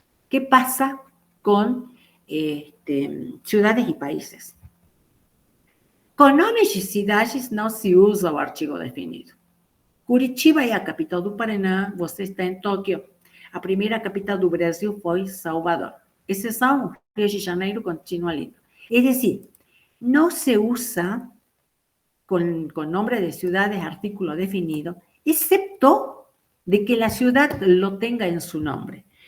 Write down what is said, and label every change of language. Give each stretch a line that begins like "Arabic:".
Spanish: ¿Qué pasa con ciudades y países?
Portuguese: Com nomes de cidades não se usa o artigo definido. Curitiba é a capital do Paraná, você está em Tóquio. A primeira capital do Brasil foi Salvador. Exceção, Rio de Janeiro continua lindo.
Spanish: Es decir, no se usa con nombre de ciudades artículo definido, excepto de que la ciudad lo tenga en su nombre.